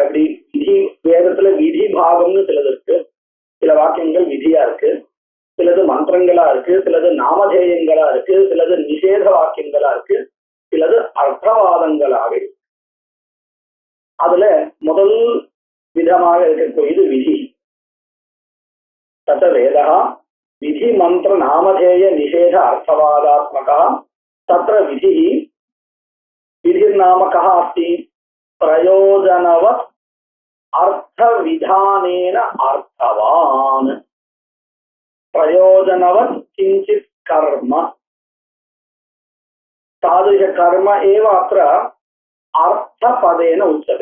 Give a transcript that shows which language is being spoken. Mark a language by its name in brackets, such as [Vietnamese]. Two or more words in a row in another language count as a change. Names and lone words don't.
[Tamil] இப்படி விதி, வேதத்துல விதி பாகம்னு சிலது இருக்கு, சில வாக்கியங்கள் விதியா இருக்கு, சிலது மந்திரங்களா இருக்கு, சிலது நாமதேயங்களா இருக்கு, சிலது நிஷேத வாக்கியங்களா இருக்கு, சிலது அர்த்தவாதங்களாக இருக்கு. அதுல முதல் விதமாக இருக்கக்கூடியது விதி. [Sanskrit] तत वेदा विधि मन्त्र नामधेय निषेध अर्थवादात्मका. तत्र विधि विधिर्नामकः अस्ति प्रयोजनवत् अर्थ विधानेन अर्थवान्. प्रयोजनवत् किंचित् कर्म, तादृश कर्म एव अत्र अर्थपदेन उच्यते.